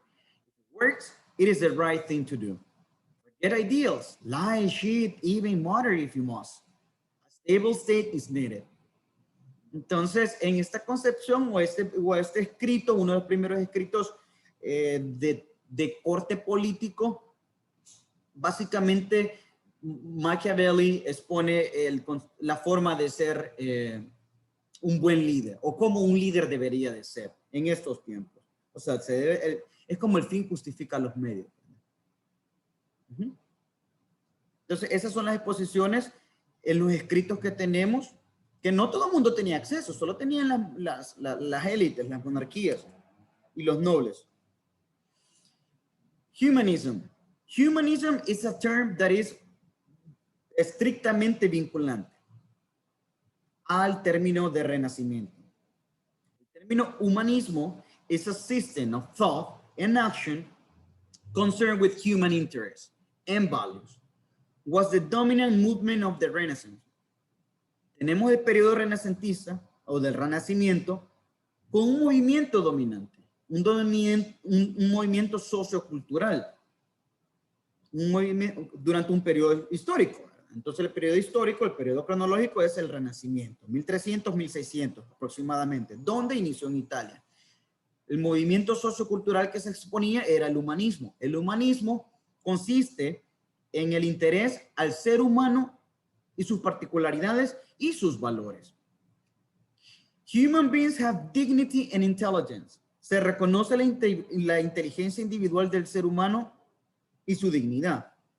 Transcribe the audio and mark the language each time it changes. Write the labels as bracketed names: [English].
[English] If it works, it is the right thing to do. Forget ideals, lie, cheat, even murder if you must. A stable state is needed. [Spanish] Entonces, en esta concepción o este escrito, uno de los primeros escritos de corte político, básicamente Machiavelli expone la forma de ser un buen líder, o como un líder debería de ser en estos tiempos. O sea, es como el fin justifica los medios. Entonces, esas son las exposiciones en los escritos que tenemos, que no todo el mundo tenía acceso, solo tenían las élites, las monarquías y los nobles. [English] Humanism. Humanism is a term that is [Spanish] estrictamente vinculante al término de renacimiento. El término humanismo [English] is a system of thought and action concerned with human interests and values. Was the dominant movement of the Renaissance. [Spanish] Tenemos el periodo renacentista o del Renacimiento con un movimiento dominante, un movimiento sociocultural, un movimiento durante un periodo histórico, ¿verdad? Entonces el periodo histórico, el periodo cronológico es el Renacimiento, 1300, 1600 aproximadamente, donde inició en Italia. El movimiento sociocultural que se exponía era el humanismo. El humanismo consiste en el interés al ser humano y sus particularidades y sus valores. [English] Human beings have dignity and intelligence. [Spanish] Se reconoce la inteligencia individual del ser humano y su dignidad.